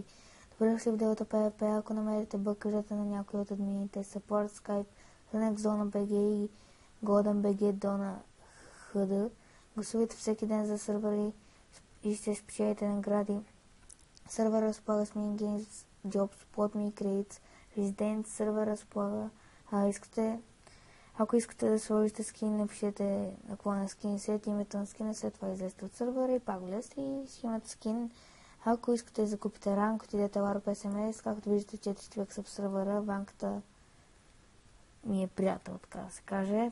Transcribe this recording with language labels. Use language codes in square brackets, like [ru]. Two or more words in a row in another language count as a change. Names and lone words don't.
[bg] Добре дошли в Delta PvP, ако намерите бъг, кажете на някой от админите, Support, Skype, Linux, DonaBG и GoldenBG, Dona HD. Гласувайте всеки ден за сервери и ще спечелите награди. Сервер разполага с minigames, jobs, plot me, crates, residents, сервер разполага. Ако искате да сложите скин, напишете наклона скин, след името на скина, след това излезте от сервера и пак влезте и си имате скин. Ако искате да закупите ранг, отидете Warp SMS, както виждате 4 човека са в сервера, банката ми е приятел, така да се каже.